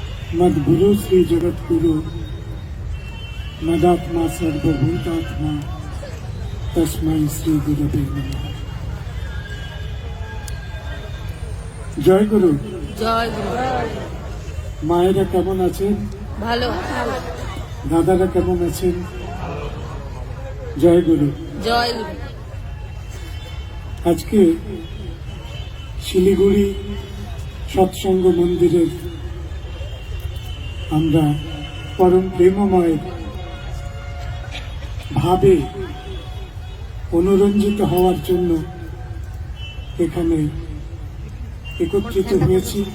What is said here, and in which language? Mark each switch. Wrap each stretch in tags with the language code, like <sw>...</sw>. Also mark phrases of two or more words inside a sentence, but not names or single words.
<sa>मद्गुरु श्री जगद्गुरु मदात्मा सर्वभूतात्मा तस्मै श्री गुरुवे नमः।</sa> <bn>জয় গুরু। জয় গুরু। মায়েরা কেমন আছেন? ভালো। দাদারা কেমন আছেন? জয় গুরু। জয় গুরু। আজকে শিলিগুড়ি সৎসঙ্গ মন্দিরের আমরা পরম প্রেমময়ের ভাবে অনুরঞ্জিত হওয়ার জন্য এখানে একত্রিত হয়েছি।</bn>